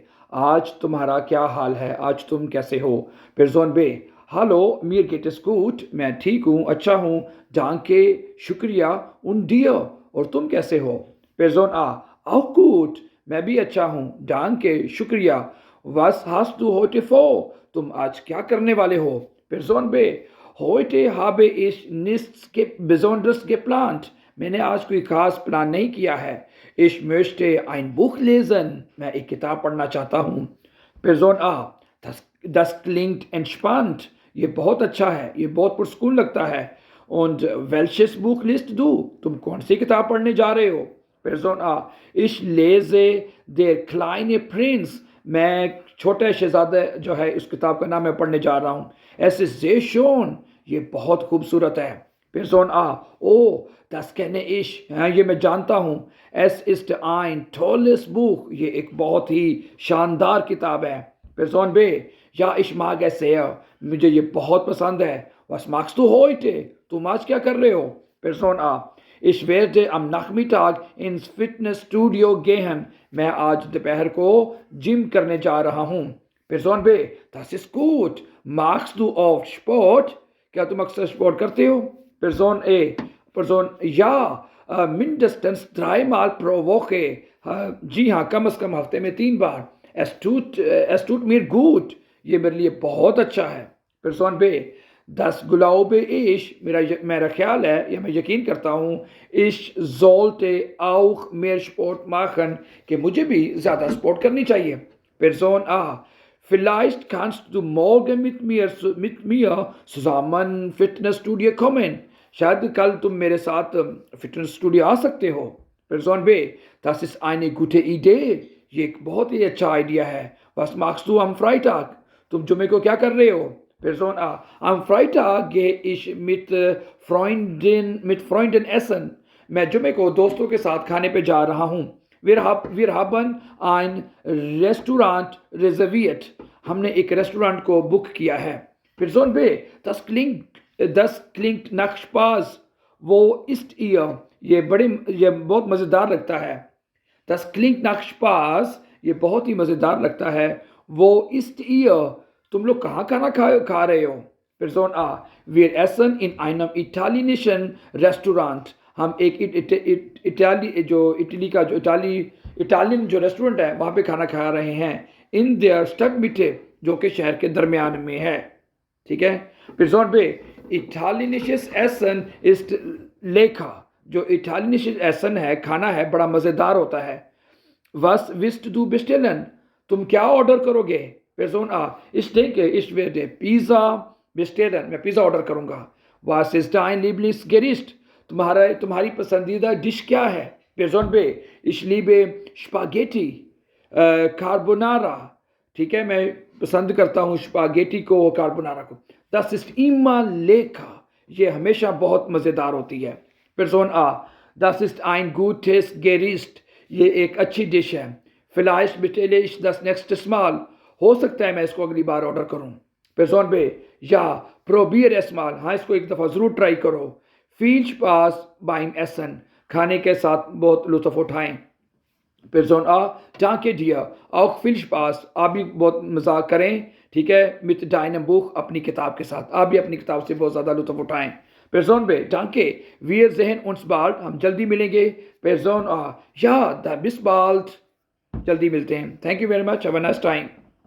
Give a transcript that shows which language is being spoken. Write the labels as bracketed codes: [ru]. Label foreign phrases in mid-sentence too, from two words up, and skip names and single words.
[hi] आज तुम्हारा क्या हाल है, आज तुम कैसे हो। [de] Person B, hallo mir geht es gut, [hi] मैं ठीक हूँ, अच्छा हूँ। डांके, शुक्रिया। [de] Und dir, [hi] और तुम कैसे हो। [de] Person A, auch gut, [hi] मैं भी अच्छा हूँ, डांके, शुक्रिया। [de] Was hast du heute vor? [hi] तुम आज क्या करने वाले हो। [de] Person B, heute habe ich nichts Besonderes geplant. [hi] मैंने आज कोई खास प्लान नहीं किया है। [de] Ich möchte ein Buch lesen. [hi] मैं एक किताब पढ़ना चाहता हूँ। [de] Person A, das klingt entspannt. [hi] ये बहुत अच्छा है, ये बहुत पुरस्कून लगता है। [de] Und welches Buch liest du? [hi] तुम कौन सी किताब पढ़ने जा रहे हो। [de] Person A, ich lese Der kleine Prinz. [hi] मैं छोटे शहजादे जो है इस किताब का नाम मैं पढ़ने जा रहा हूँ। [de] Ist schön, [hi] ये बहुत खूबसूरत है। [de] Person A, ओ das kenne ich, [hi] हाँ ये मैं जानता हूँ। [de] Es ist ein tolles Buch, [hi] ये एक बहुत ही शानदार किताब है। [de] Person B, ja ich mag es sehr, [hi] मुझे ये बहुत पसंद है। [de] Was machst du heute? [hi] तुम आज क्या कर रहे हो। [de] Person A, ich werde am Nachmittag ins Fitnessstudio gehen. [hi] मैं आज दोपहर को जिम करने जा रहा हूँ। [de] Person B, das ist gut. Machst du oft Sport? [hi] क्या तुम अक्सर स्पोर्ट करते हो। [de] Person A, Person ja, mindestens 3 Mal pro Woche. [hi] जी हाँ, कम से कम हफ्ते में 3 बार। [de] Es tut mir gut. [hi] ये मेरे लिए बहुत अच्छा है। [de] Person B, Das glaube ich, [hi] मेरा ख्याल है या मैं यकीन करता हूँ। [de] Ich sollte auch mehr Sport machen, [hi] कि मुझे भी ज़्यादा स्पोर्ट करनी चाहिए। [de] Person A, vielleicht kannst du morgen mit mir zusammen Fitnessstudio kommen. [hi] शायद कल तुम मेरे साथ फिटनेस स्टूडियो आ सकते हो। [de] Person B, das ist eine gute Idee. [hi] ये एक बहुत ही अच्छा आइडिया है। [de] Was machst du am Freitag? [hi] तुम जुमे को क्या कर रहे हो। [de] Person A, am Freitag gehe ich mit Freunden essen. [hi] मैं जुमे को दोस्तों के साथ खाने पे जा रहा हूँ। [de] Wir haben ein Restaurant reserviert. [hi] हमने एक रेस्टोरेंट को बुक किया है। [de] Person B, das klingt nach Spaß. Wo ist ihr? [hi] ये बहुत मज़ेदार लगता है। [de] Das klingt nach Spaß, [hi] ये बहुत ही मज़ेदार लगता है। [de] Wo ist ihr? [hi] तुम लोग कहाँ खाना खा रहे हो। [de] Person A, wir essen in einem italienischen Restaurant. [hi] हम एक इटालियन जो रेस्टोरेंट है वहाँ पे खाना खा रहे हैं। [de] In der Stadtmitte, [hi] जो कि शहर के दरमियान में है। ठीक है। [de] Person B, italienisches Essen ist lecker. [hi] जो [de] italienisches Essen [hi] है, खाना है, बड़ा मज़ेदार होता है। [de] Was willst du bestellen? [hi] तुम क्या ऑर्डर करोगे। [de] Person A, ich werde Pizza bestellen. [hi] मैं पिज़्ज़ा ऑर्डर करूँगा। [de] Was ist dein Lieblingsgericht? [hi] तुम्हारी पसंदीदा डिश क्या है। [de] Person B, ich liebe Spaghetti Carbonara. [hi] ठीक है, मैं पसंद करता हूँ स्पागेटी को, कार्बोनारा को। [de] Das ist immer lecker. [hi] ये हमेशा बहुत मज़ेदार होती है। [de] Person A, das ist ein gutes Gericht. [hi] ये एक अच्छी डिश है। [de] Vielleicht bestelle ich das nächstes Mal. [hi] हो सकता है मैं इसको अगली बार ऑर्डर करूं। [de] Person B, ja, probier es mal. [hi] हाँ, इसको एक दफ़ा ज़रूर ट्राई करो। [de] Viel Spaß beim Essen. [hi] खाने के साथ बहुत लुत्फ़ उठाएं। [de] Person A, danke dir. Auch viel Spaß. [hi] आप भी बहुत मजाक करें। ठीक है, [de] mit deinem Buch, [hi] अपनी किताब के साथ। आप भी अपनी किताब से बहुत ज़्यादा लुत्फ़ उठाएं। [de] Person B, danke. Wir sehen uns bald. [hi] हम जल्दी मिलेंगे। [de] Person A, ja, bis bald. [hi] जल्दी मिलते हैं। [en] Thank you very much. Have a nice time.